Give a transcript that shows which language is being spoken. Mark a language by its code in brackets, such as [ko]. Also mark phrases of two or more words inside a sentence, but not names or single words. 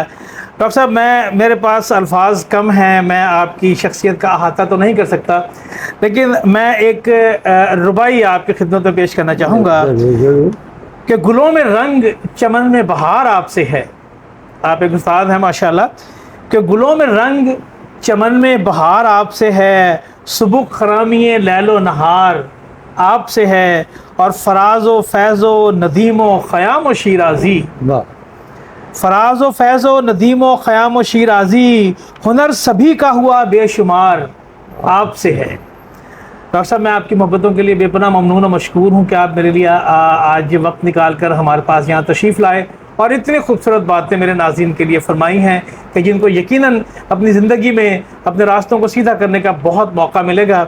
[ur] ڈاکٹر صاحب میرے پاس الفاظ کم ہیں، میں آپ کی شخصیت کا احاطہ تو نہیں کر سکتا، لیکن میں ایک ربائی آپ کی خدمت میں پیش کرنا چاہوں گا ضرور۔ کہ گلوں میں رنگ چمن میں بہار آپ سے ہے۔ آپ ایک استاد ہیں ماشاءاللہ، کہ گلوں میں رنگ چمن میں بہار آپ سے ہے، صبح خرامی لیل و نہار آپ سے ہے، اور فراز و فیض و ندیم و خیام و شیرازی، واہ، فراز و فیض و ندیم و خیام و شیرازی، ہنر سبھی کا ہوا بے شمار آپ سے ہے۔ ڈاکٹر صاحب میں آپ کی محبتوں کے لیے بے پناہ ممنون و مشکور ہوں کہ آپ میرے لیے آج وقت نکال کر ہمارے پاس یہاں تشریف لائے اور اتنی خوبصورت باتیں میرے ناظرین کے لیے فرمائی ہیں کہ جن کو یقیناً اپنی زندگی میں اپنے راستوں کو سیدھا کرنے کا بہت موقع ملے گا۔